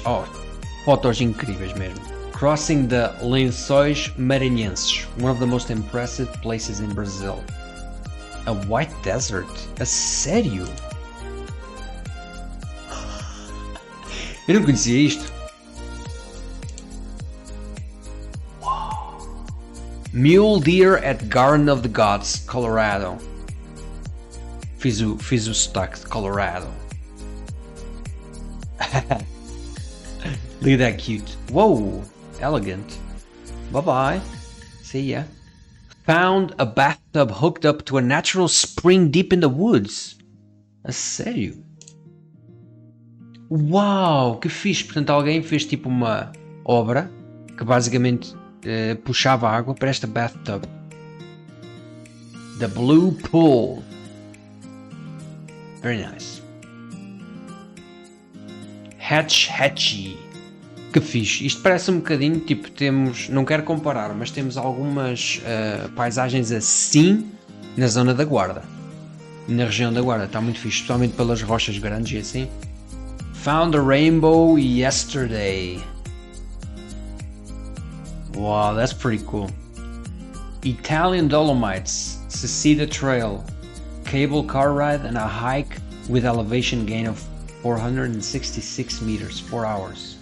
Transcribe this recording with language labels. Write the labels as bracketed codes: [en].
[pt] Oh, fotos incríveis mesmo. [en] Crossing the Lençóis Maranhenses. One of the most impressive places in Brazil. A white desert? [pt] A sério? Eu não conhecia isto. [en] Mule Deer at Garden of the Gods, Colorado. [pt] Fiz o sotaque de Colorado. [en] Look at that cute. Whoa, elegant. Bye-bye. See ya. Found a bathtub hooked up to a natural spring deep in the woods. [pt] A sério? Uau, que fixe. Portanto, alguém fez tipo uma obra que basicamente... puxava água para esta bathtub. [en] The Blue Pool. Very nice. [pt] Hatchy. Que fixe. Isto parece um bocadinho, tipo, temos, não quero comparar, mas temos algumas paisagens assim na zona da Guarda. Na região da Guarda. Está muito fixe, especialmente pelas rochas grandes e assim. [en] Found a rainbow yesterday. Wow, that's pretty cool. Italian Dolomites, Cecita Trail, cable car ride and a hike with elevation gain of 466 meters, 4 hours.